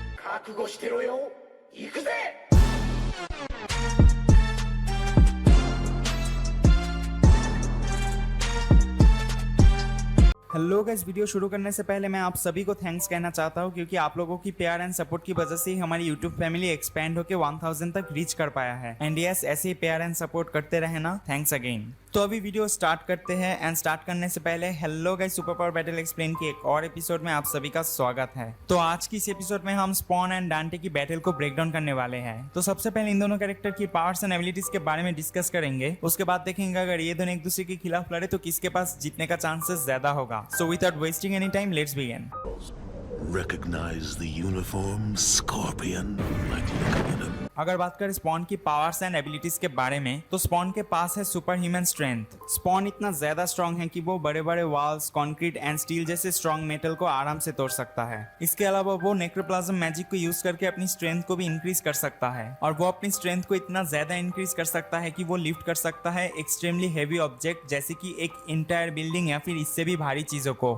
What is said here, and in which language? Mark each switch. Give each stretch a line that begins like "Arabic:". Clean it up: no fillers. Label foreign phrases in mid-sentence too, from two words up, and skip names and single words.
Japanese: 覚悟してろよ。行くぜ。
English: hello guys,
Hindi: वीडियो शुरू करने से पहले मैं आप सभी को थैंक्स कहना चाहता हूं क्योंकि आप लोगों की प्यार
English: and support
Hindi: की वजह से ही हमारी
English: YouTube family expand
Hindi: होकर 1000 तक रीच कर पाया है।
English: and yes,
Hindi: ऐसे ही प्यार
English: and support
Hindi: करते रहे ना।
English: Thanks again.
Hindi: तो अभी
English: video start
Hindi: करते हैं
English: and start
Hindi: करने से पहले
English: hello guys, super power battle explain
Hindi: की एक और एपिसोड में आप सभी का स्वागत है। तो आज की इस एपिसोड में हम स्पॉन एंड डांटे की बैटल को
English: break down
Hindi: करने वाले हैं। तो सबसे पहले इन दोनों कैरेक्टर की
English: powers and abilities
Hindi: के बारे में डिस्कस करेंगे। उसके बाद देखेंगे अगर ये दोनों एक दूसरे के खिलाफ लड़े तो किसके पास जीतने का चांसेस ज्यादा होगा।
English: So without wasting any time, let's begin. Recognize the uniform, Scorpion. Like looking at him.
Hindi: अगर बात करें स्पॉन की
English: powers and abilities
Hindi: के बारे में तो स्पॉन के पास है
English: super human strength.
Hindi: स्पॉन इतना ज्यादा स्ट्रॉन्ग है कि वो बड़े बड़े वॉल्स,
English: concrete and steel
Hindi: जैसे
English: strong metal
Hindi: को आराम से तोड़ सकता है। इसके अलावा वो
English: necroplasm magic
Hindi: को यूज करके अपनी स्ट्रेंथ को भी इंक्रीज कर सकता है और वो अपनी स्ट्रेंथ को इतना ज्यादा इंक्रीज कर सकता है कि वो लिफ्ट कर सकता है
English: extremely heavy object
Hindi: जैसे कि एक
English: entire building
Hindi: या फिर इससे भी भारी चीजों को।